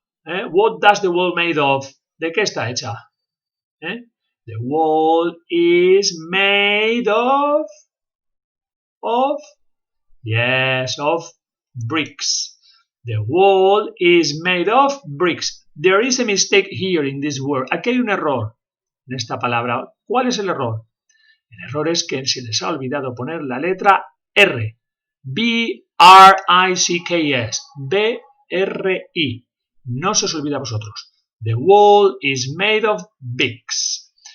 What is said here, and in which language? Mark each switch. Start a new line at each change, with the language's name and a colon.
English: What does the wall made of?
Spanish: ¿De qué está hecha?
English: The wall is made of bricks. The wall is made of bricks. There is a mistake here in this word.
Spanish: Aquí hay un error en esta palabra. ¿Cuál es el error? El error es que se les ha olvidado poner la letra R. B-R-I-C-K-S. B-R-I. No se os olvida a vosotros.
English: The wall is made of bricks.